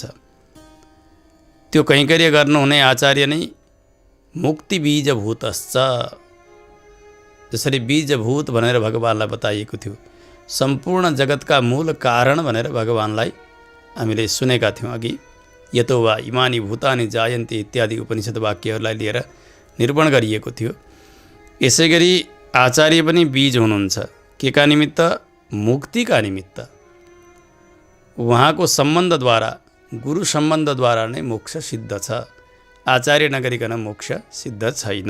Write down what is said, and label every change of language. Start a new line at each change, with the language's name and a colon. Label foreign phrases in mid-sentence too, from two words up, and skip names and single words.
Nepali: त्यो कैङ्कर्य गर्नुहुने आचार्य नै
Sanskrit: मुक्ति बीजभूतश्च।
Nepali: जसरी बीजभूत भनेर भगवानलाई बताइएको थियो, सम्पूर्ण जगतका मूल कारण भनेर भगवानलाई हामीले सुनेका थियौँ अघि।
Sanskrit: यतो वा इमानी भूतानि जायन्ते
Nepali: इत्यादि उपनिषद वाक्यहरूलाई लिएर निरूपण गरिएको थियो। यसै गरी आचार्य पनि बीज हुनुहुन्छ। के का निमित्त? मुक्तिका निमित्त। उहाँको सम्बन्धद्वारा, गुरु सम्बन्धद्वारा नै मोक्ष सिद्ध छ। आचार्य नगरिकन मोक्ष सिद्ध छैन।